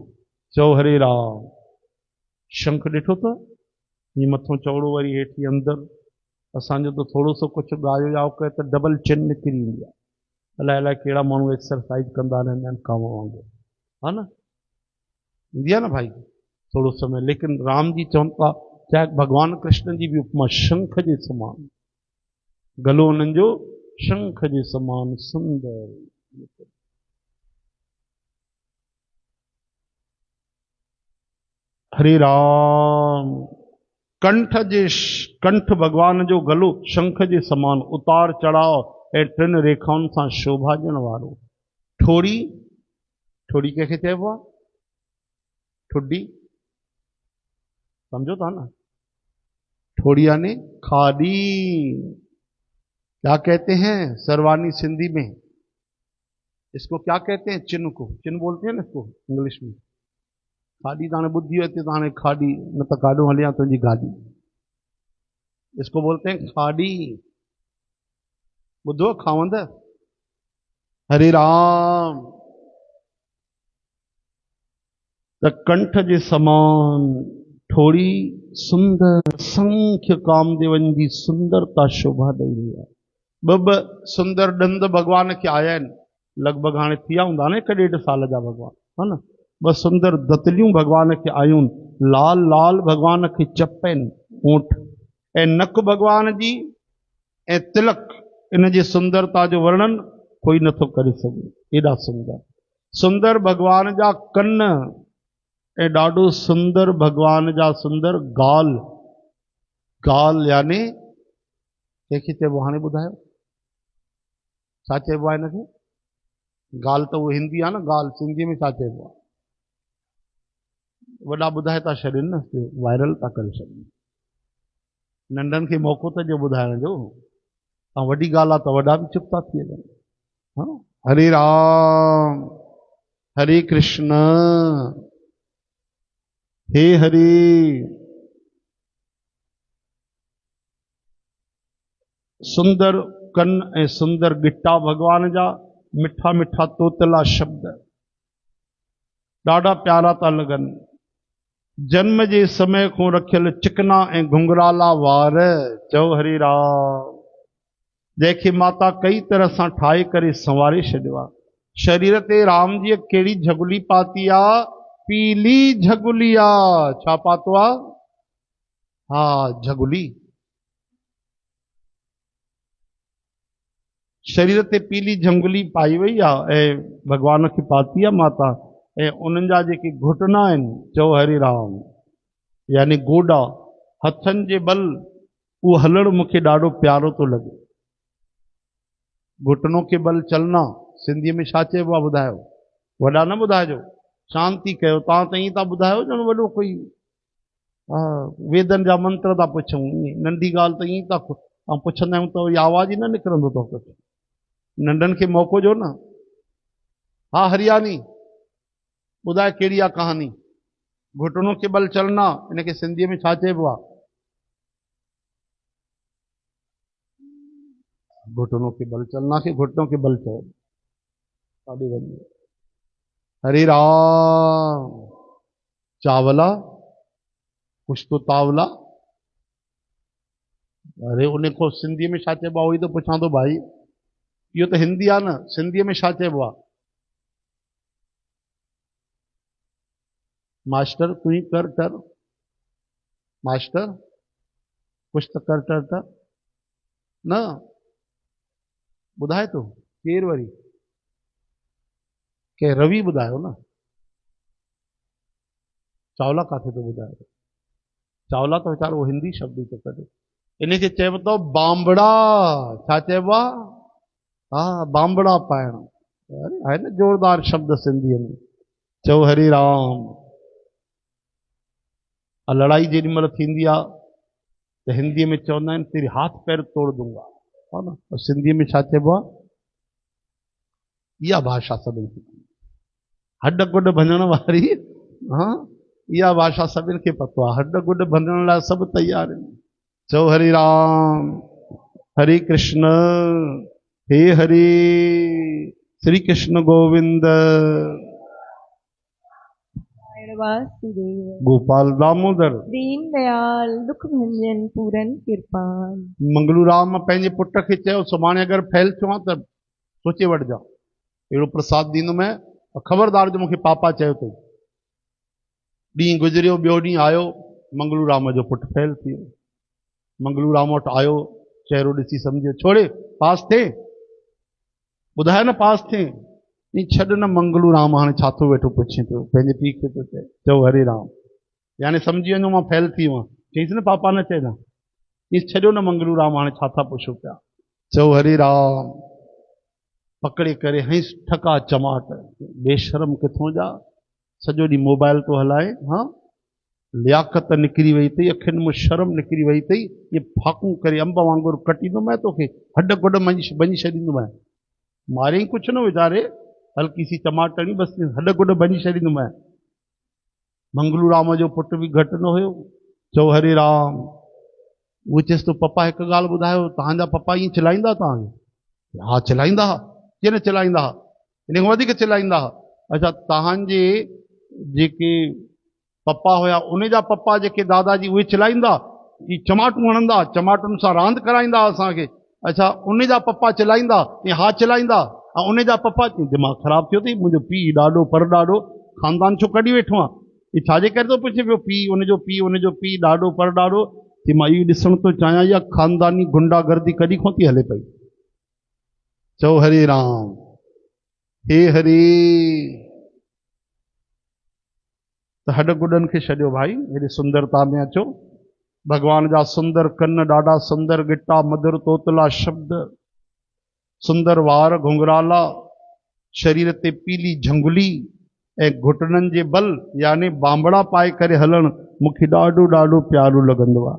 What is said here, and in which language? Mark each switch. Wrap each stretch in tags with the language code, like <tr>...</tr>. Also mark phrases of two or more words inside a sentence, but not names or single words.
<sd>चओ हरे राम। शंख ॾिठो त हीअं मथो चौड़ो वरी हेठि अंदरि। असांजो त थोरो सो कुझु ॻायो याव कयो त डबल चिन निकिरी ईंदी आहे। अलाए अलाए कहिड़ा माण्हू एक्सरसाइज कंदा रहंदा आहिनि कांव वांगुरु, हा न, ईंदी आहे न भाई थोरो समय। लेकिन राम जी चवनि था चाहे भगवान कृष्ण जी भी उपमा शंख जे समान। गलो उन्हनि जो शंख जे समान सुंदर। हरे राम। कंठ भगवान जो गलो शंख जे समान उतार चढ़ाव ऐं टिनि रेखाउनि सां शोभा ॾियण वारो। ठोड़ी, ठोड़ी कंहिंखे चइबो आहे? ठुड्डी, सम्झो था न? ठोड़ी यानी खाड़ी।</sd> <hi>क्या कहते हैं सर्वानी सिंधी में? इसको क्या कहते हैं? चिन्ह को चिन्ह बोलते हैं ना इसको इंग्लिश में। खाड़ी ताने बुद्धि होती ताने खाड़ी, न तो काडू हलिया तुझी गाड़ी। इसको बोलते हैं खाड़ी। बुद्धो खावंद।</hi> <sd>हरे राम। त कंठ जे समान थोड़ी सुंदर संख्य कामदेवन जी सुंदरता शोभा</sd> <hi>दई रही है।</hi> <sd>ब सुंदर दंद भगवान के आया आहिनि। लगभग हाणे थिया हूंदा न 1.5 साल जा भगवान, है न। ब सुंदर दतलियूं भगवान के आयूं। लाल लाल भगवान के चप आहिनि, ऊंठ ऐं नक भगवान जी ऐं तिलक। इन जी सुंदरता जो वर्णन कोई नथो करे सघे, एॾा सुंदर। सुंदर भगवान जा कन ऐं ॾाढो सुंदर भगवान जा सुंदर गाल। गाल यानी कंहिंखे चइबो हाणे ॿुधायो छा चइबो आहे हिनखे? गाल त उहो हिंदी आहे न, गाल सिंधी में छा चइबो आहे? वॾा ॿुधाए था छॾनि न, वायरल था करे छॾनि। नंढनि खे मौक़ो त ॾियो ॿुधाइण जो। ऐं वॾी ॻाल्हि आहे त वॾा बि चुप था थी वञनि। हा, हरे राम हरे कृष्ण हे हरि। सुंदर कन ऐं सुंदर गिटा भगवान जा। मिठा मिठा तोतला शब्द ॾाढा प्यारा था लॻनि। जन्म जे समय खां रखियल चिकना ऐं घुंघराला वार। चओ हरे राम। जंहिंखे माता कई तरह सां ठाहे करे संवारे छॾियो आहे। शरीर ते राम जी कहिड़ी झगुली पाती आहे? पीली झगुली आहे। छा पातो आहे? हा, झगुली। शरीर ते पीली झंगुली पाई वई आहे ऐं भगवान खे पाती आहे माता। ऐं उन्हनि जा जेके घुटना आहिनि, चओ हरे राम, यानी गोॾा हथनि जे बल, उहो हलणु मूंखे ॾाढो प्यारो थो लॻे।</sd> <hi>घुटनों के बल चलना</hi> <sd>सिंधीअ में छा चइबो आहे ॿुधायो? वॾा न ॿुधाइजो, शांति कयो। तव्हां त ईअं था ॿुधायो ॼण वॾो कोई वेदनि जा मंत्र था पुछूं। नंढी ॻाल्हि त ईअं था पुछंदा आहियूं त इहा आवाज़ ई न निकिरंदो अथव कुझु। नंढनि खे मौक़ो ॾियो न। हा हरियाणी, ॿुधाए कहिड़ी आहे कहानी?</sd> <hi>घुटनों के बल चलना,</hi> <sd>इनखे सिंधीअ में छा चइबो आहे?</sd> <hi>घुटनों के बल चलना</hi> <sd>खे</sd> <hi>घुटनों के बल</hi> <sd>चओ। काॾे वञे? हरे राम।</sd> <hi>चावला कुछ तो तावला।</hi> <sd>अरे उन को सिंधी में छा चइबो आहे? उहो ई त पुछां थो भाई। इहो त हिंदी आहे न, सिंधीअ में छा चइबो आहे?</sd> <hi>मास्टर तू ही कर टर।</hi> <sd>मास्टर कुछ त कर टर टर न ॿुधाए थो केर वरी? के रवि ॿुधायो न। चावला काथे थो ॿुधाए? चावला त वीचारो हिंदी शब्द ई थो करे। इनखे चइबो अथव बांबड़ा। छा चइबो आहे? हा, बांबड़ा पाइण। आहे न जोरदार शब्द सिंधीअ में। चओ हरे राम। लड़ाई जेॾी महिल थींदी आहे त हिंदीअ में चवंदा आहिनि</sd> <hi>तेरी हाथ पैर तोड़ दूंगा,</hi> <sd>हा न। और सिंधीअ में छा चइबो आहे? इहा भाषा सभिनि खे, हड गुड भञण वारी। हा, इहा भाषा सभिनि खे पतो आहे। हड गुड भञण लाइ सभु तयार आहिनि। चओ हरे राम हरे कृष्ण हे हरे। श्री कृष्ण गोविंद। वासुदेव गोपाल दामोदर दीन दयाल दुख भंजन पूरन कृपाल। मंगलू राम पंहिंजे पुट खे चयो सुभाणे अगरि फैल थियो आहे त सोचे वठिजां, अहिड़ो प्रसाद ॾींदुमि। ख़बरदार जो मूंखे पापा चयो अथई। ॾींहुं गुज़रियो, ॿियो ॾींहुं आयो, मंगलू राम जो पुटु फैल थी वियो। मंगलू राम वटि आयो, चहिरो ॾिसी सम्झियो छोड़े पास थिए, ॿुधाए न पास थिए। नी छॾ न मंगलू राम, हाणे छा थो वेठो पुछे पियो, पंहिंजे पीउ खे थो चए। चओ हरे राम, यानी सम्झी वञो मां फैल थी वियो आहियां। चईसि न पापा न चइजां। नी छॾियो न मंगलू राम, हाणे छा था पुछो पिया। चओ हरे राम। पकड़े करे हंस ठका चमाट। बेशरम किथों जा, सॼो ॾींहुं मोबाइल तो हलाए। हाँ, लियाकत निकिरी वई अथई, अखियुनि मां शर्म निकिरी वई अथई, ये फाकूं करे अंब वांगुरु कटींदोमांइ तोखे, हड गुड भञी छॾींदोमांइ। मारे कुछ न वीचारे,</sd> <hi>हल्की सी</hi> <sd>टमाटणी, बसि हड गुड भञी छॾींदोमांइ। मंगलू राम जो पुट बि घटि न हुयो, चओ हरे राम। उहो चएसि तो पप्पा हिकु ॻाल्हि ॿुधायो, तव्हांजा पप्पा ईअं चिलाईंदा तव्हांखे? हा चिलाईंदा हा, कीअं न चिलाईंदा हा, इन खां वधीक चिलाईंदा हा। अच्छा, तव्हांजे जेके पप्पा हुया, उन जा पप्पा जेके दादाजी, उहे चिलाईंदा? ई चमाटूं हणंदा, चमाटुनि सां रांदि कराईंदा असांखे। अच्छा, उन जा पप्पा चिलाईंदा? हा चिलाईंदा। ऐं उन जा पप्पा, दिमाग़ ख़राबु थियो अथई, मुंहिंजो पीउ ॾाढो परॾाढो, ख़ानदान छो कढी वेठो आहे, ही छाजे करे थो पुछे पियो? पीउ, उनजो पीउ, उनजो पीउ ॾाढो परॾाढो। कि मां इहो ॾिसण थो चाहियां, इहा ख़ानदानी गुंडागर्दी कॾहिं खां थी हले पई? चओ हरे राम, हे हरे। त हड गुडनि खे छॾियो भाई, हेॾे सुंदरता में अचो। भगवान जा सुंदर कन, ॾाढा सुंदर गिटा, मधुर तोतला शब्द, सुंदर वार घुंघराला, शरीर ते पीली झंगुली ऐं घुटननि जे बल यानी बांबड़ा पाए करे हलण मूंखे ॾाढो ॾाढो प्यारो लॻंदो आहे।</sd>